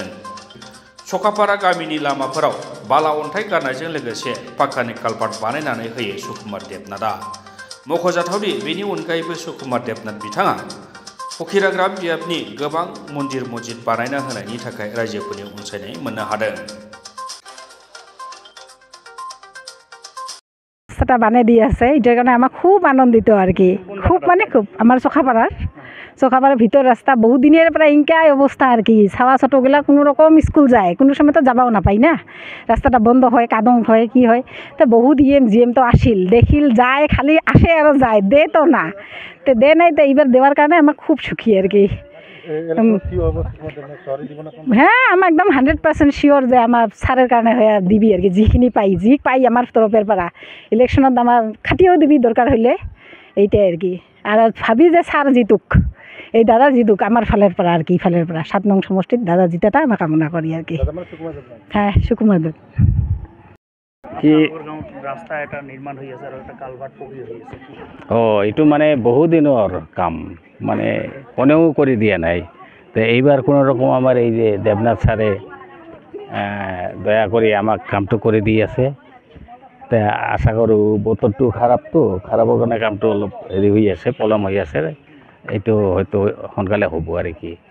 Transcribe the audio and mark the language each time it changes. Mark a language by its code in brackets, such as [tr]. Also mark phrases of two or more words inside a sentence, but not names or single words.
[brx] सखापारा गामिनि लामाफोराव बाला अन्थाइ गारनायजों लोगोसे पाक्कानि कालभार्ट बानायनानै होयो सुकुमार देबनाथआ। मख'जाथावदि बेनि अनगायैबो सुकुमार देबनाथ बिथाङा फकिराग्रा बियाबनि गोबां मन्दिर मस्जिद बानायना होनायनि थाखाय रायजोफोरनि अनसायनाय मोननो हादों। [bn] রাস্তাটা বানিয়ে দিয়ে আছে, এটার কারণে আমার খুব আনন্দিত আর কি, খুব মানে খুব। আমার চোখাপাড়ার ভিতর রাস্তা বহুদিনের প্রায় ইনকাই অবস্থা আর কি, ছাওয়া ছোটোগুলা কোনো রকম স্কুল যায়, কোনো সময় তো যাবাও নাপাই না, রাস্তাটা বন্ধ হয়, কাদং হয়, কি হয়। তো বহুত জিএম তো আসিল, দেখিল, যায়, খালি আসে আর যায়, দে তো না, তো দে নাই, তো এইবার দেওয়ার কারণে আমার খুব সুখী আর কি। হ্যাঁ, আমার একদম 100% শিওর যে আমার স্যারের কারণে হয়ে দিবি আর কি, যিখিনি পাই যি পাই আমার তরফের পারা ইলেকশনত আমার খাটিয়েও দিবি দরকার হইলে, এইটাই আর কি। আর ভাবি যে স্যার জিতুক, এই দাদা জিতুক আমার ফালের পারা আর কি, ফালের পারা 7 নং সমষ্টির দাদা জিতাটা আমরা কামনা করি আর কি। হ্যাঁ, সুকুমার দেব। কি রাস্তা এটা নির্মাণ হয়ে আছে আর একটা কালভার্ট পড়ে হয়েছে। [as] এইটো মানে বহুদিনৰ কাম, মানে কোনেও কৰি দিয়া নাই। তো এইবাৰ কোনো ৰকম আমাৰ এই যে দেবনাথ ছাৰে দয়া কৰি আমাক কামটো কৰি দি আছে। তো আশা কৰোঁ বতৰটো খাৰাপৰ কাৰণে কামটো অলপ হেৰি হৈ আছে, পলম হৈ আছে, এইটো হয়তো সোনকালে হ'ব আৰু কি।